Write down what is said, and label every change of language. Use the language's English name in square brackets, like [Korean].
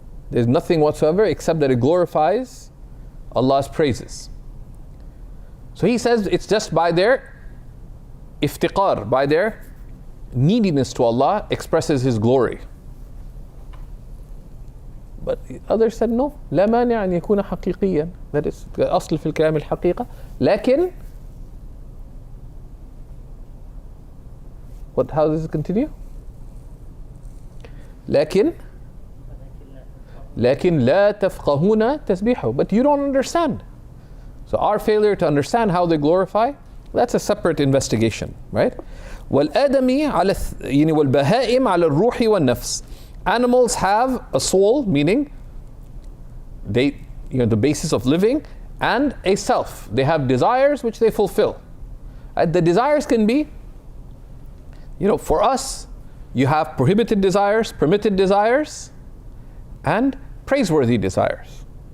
[English] There's nothing whatsoever except that it glorifies Allah's praises. So he says it's just by their iftiqar, by their neediness to Allah, expresses His glory. But others said no, [Arabic] لا مانع أن يكون حقيقيا. [English] That is [Arabic] الأصل في الكلام الحقيقة. [English] لكن how does it continue? [Arabic] لكن لا تفقهون تسبيحه. [English] But you don't understand. So our failure to understand how they glorify, that's a separate investigation, right? [Arabic] والآدمي على يعني والبهائم على الروح والنفس. [English] Animals have a soul, meaning they, the basis of living, and a self. They have desires which they fulfill. The desires can be, for us, you have prohibited desires, permitted desires, and praiseworthy desires.